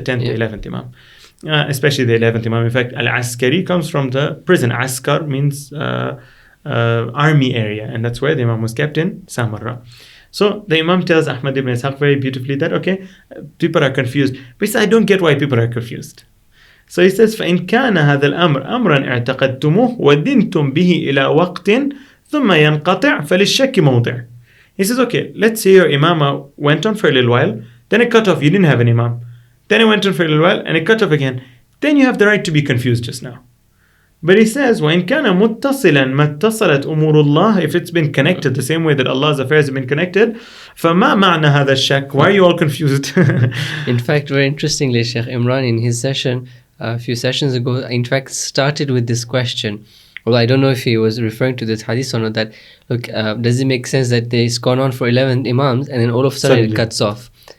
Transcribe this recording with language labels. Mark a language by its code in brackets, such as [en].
[en] The 10th, the 11th Imam. Especially the 11th Imam. In fact, al-Askari comes from the prison. Askar means army area, and that's where the Imam was kept in Samarra. So the Imam tells Ahmad ibn Ishaq very beautifully that, okay, people are confused. But he says, I don't get why people are confused. So he says, [ar] فَإِنْ كَانَ هَذَا الْأَمْرِ أَمْرًا اعْتَقَدْتُمُهُ وَدِنْتُمْ بِهِ إِلَى وَقْتٍ ثُمَّ يَنْقَطِعْ فَلِلشَّكِّ مَوْضِعٍ. [en] He says, okay, let's say your Imamah went on for a little while, then it cut off, you didn't have an Imam. Then it went on for a little while, and it cut off again. Then you have the right to be confused just now. But he says, [ar] وَإِنْ كَانَ مُتَّصِلًا مَا اتَّصَلَتْ أُمُورُ اللَّهِ. [en] If it's been connected the same way that Allah's affairs have been connected, [ar] فَمَا مَعْنَى هَذَا الشَّكِّ. [en] Why are you all confused? In fact, very interestingly, Shaykh Imran in his session, a few sessions ago, in fact, started with this question. Well, I don't know if he was referring to this hadith or not, that, look, does it make sense that it's gone on for 11 Imams and then all of a sudden it cuts off?